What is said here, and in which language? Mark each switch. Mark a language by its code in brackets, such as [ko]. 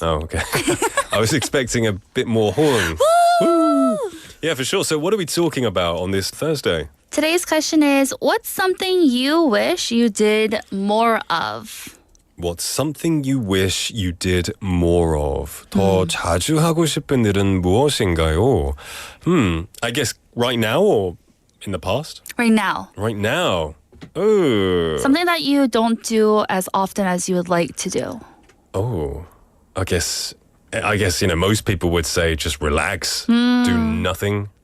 [en] Oh, okay. I was expecting a bit more horn. Woo! Yeah, for sure. So what are we talking about on this Thursday? Today's question is, what's something you wish you did more of? What's something you wish you did more of? [ko] 더 자주 하고 싶은 일은 무엇인가요? [en] I guess right now or in the past? Right now. Right now. Oh. Something that you don't do as often as you would like to do. Oh. I guess most people would say just relax, do nothing.